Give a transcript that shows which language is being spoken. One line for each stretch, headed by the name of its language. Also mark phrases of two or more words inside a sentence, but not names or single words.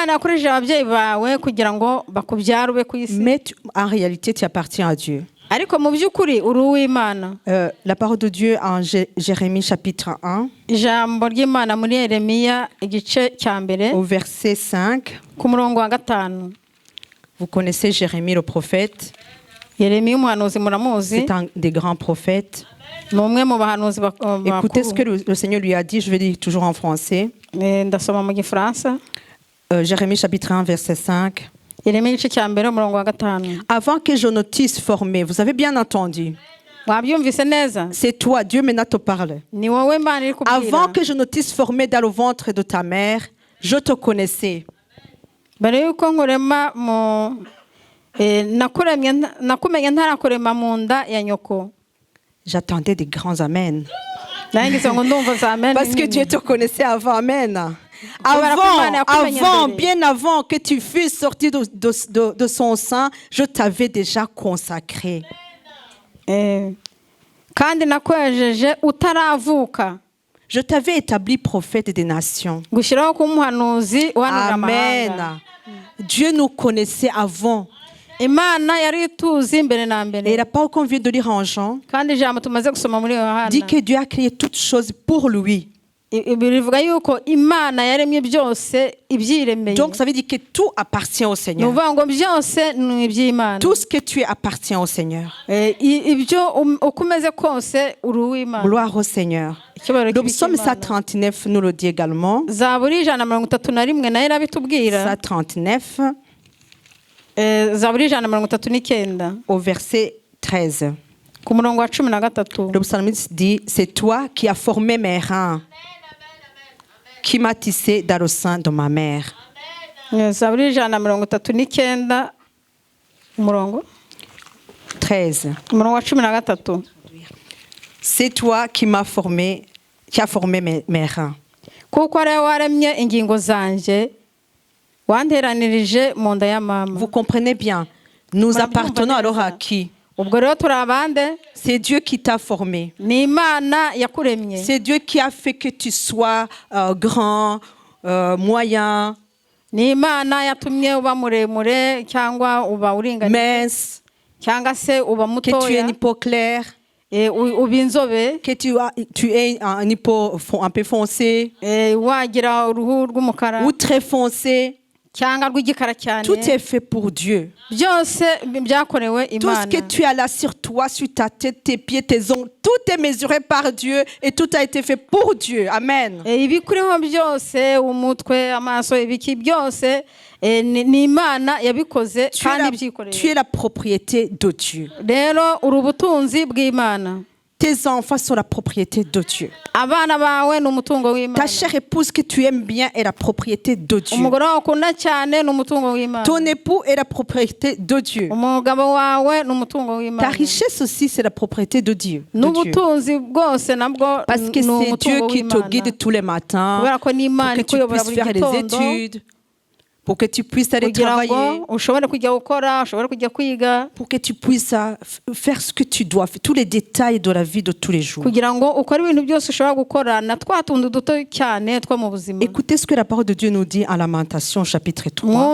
French: Mais en réalité, tu appartiens à Dieu. La parole de Dieu en Jérémie chapitre 1 au verset 5. Vous connaissez Jérémie le prophète.
Kinyarwanda: Yeremiya umuhanuzi muramuzi,
French: C'est un des grands prophètes.
Kinyarwanda: ni umwe mu bahanuzi
French: Écoutez ce que
Kinyarwanda: bakuru.
French: le Seigneur lui a dit. Je vais dire toujours en français.
Kinyarwanda: Ndasoma mu gifaransa.
French: Jérémie chapitre 1, verset 5.
Kinyarwanda: Yeremiya igice cya mbere umurongo wa 5.
French: Avant que je ne t'eusse formé, vous avez bien entendu.
Kinyarwanda: Wabyumvise neza?
French: C'est toi, Dieu maintenant te parle.
Kinyarwanda: Ni wowe Imana iri kubwira.
French: Avant que je ne t'eusse formé dans le ventre de ta mère, je te connaissais.
Kinyarwanda: Mbere yuko nkurema nakumenye ntarakurema mu nda ya nyoko.
French: J'attendais des grands amen.
Kinyarwanda: Nangize ngo ndumva za amen.
French: Parce que Dieu te connaissait avant, amen. Bien avant que tu fusses sorti de son sein, je t'avais déjà consacré.
Kinyarwanda: Kandi nakwejeje utaravuka.
French: Je t'avais établi prophète des nations.
Kinyarwanda: Gushyiraho kuba umuhanuzi uhanurira amahanga. Amen.
French: Dieu nous connaissait avant.
Kinyarwanda: Imana yari ituzi mbere na mbere.
French: Et la parole qu'on vient de lire en Jean
Kinyarwanda: Kandi ijambo tumaze gusoma muri Yohana
French: dit que Dieu a créé toutes choses pour lui.
Kinyarwanda: Bivuga yuko Imana yaremye byose ibyiremeye.
French: Donc ça veut dire que tout appartient au Seigneur.
Kinyarwanda: Nuvuga ngo byose ni iby'Imana.
French: Tout ce que tu es appartient au Seigneur.
Kinyarwanda: Ibyo ukomeze kose uri uw'Imana.
French: Gloire au Seigneur. Le psaume 139 nous le dit également.
Kinyarwanda: Zaburi 131 nayo irabitubwira. 139 Zaburi 139
French: au verset 13.
Kinyarwanda: Ku murongo wa 13.
French: Le psalmiste dit, c'est toi qui as formé mes reins, qui m'as tissé dans le sein de ma mère.
Kinyarwanda: Zaburi 139 umurongo 13. Umurongo wa 13.
French: C'est toi qui m'as formé, qui as formé mes reins.
Kinyarwanda: Kuko ari waremye ingingo zanje wanteranirije mu nda ya mama.
French: Vous comprenez bien. Nous appartenons alors à qui?
Kinyarwanda: Ubwo rero turabande.
French: C'est Dieu qui t'a formé.
Kinyarwanda: Ni Imana yakuremye.
French: C'est Dieu qui a fait que tu sois grand, moyen,
Kinyarwanda: ni Imana yatumye uba muremure cyangwa uba uringaniye,
French: mince,
Kinyarwanda: cyangwa se uba mutoya,
French: que tu es un peu clair,
Kinyarwanda: uba inzobe,
French: que tu es un peu foncé,
Kinyarwanda: wagira uruhu rw'umukara,
French: ou très foncé.
Kinyarwanda: cyangwa rw'igikara cyane.
French: Tout est fait pour Dieu.
Kinyarwanda: Byose byakorewe Imana.
French: Tout ce que tu as là sur toi, sur ta tête, tes pieds, tes ongles, tout est mesuré par Dieu et tout a été fait pour Dieu. Amen.
Kinyarwanda: Ibikuriho byose, umutwe, amaso, ibiki byose ni Imana yabikoze kandi byikoreye.
French: Tu es la propriété de Dieu.
Kinyarwanda: Rero uri ubutunzi bw'Imana.
French: Tes enfants sont la propriété de Dieu.
Kinyarwanda: Abana bawe ni umutungo w'Imana.
French: Ta chère épouse que tu aimes bien est la propriété de Dieu.
Kinyarwanda: Umugore ukunda cyane ni umutungo w'Imana.
French: Ton époux est la propriété de Dieu.
Kinyarwanda: Umugabo wawe ni umutungo w'Imana.
French: Ta richesse aussi c'est la propriété de Dieu.
Kinyarwanda: N'ubutunzi bwose nabwo.
French: Parce que c'est Dieu qui te guide tous les matins.
Kinyarwanda: Kubera ko ni Imana ikuyobora buri gitondo.
French: Pour que tu puisses faire les études. Pour que tu puisses aller travailler. Pour que tu puisses faire ce que tu dois, tous les détails de la vie de tous les jours. Écoutez ce que la parole de Dieu nous dit en Lamentation chapitre 3.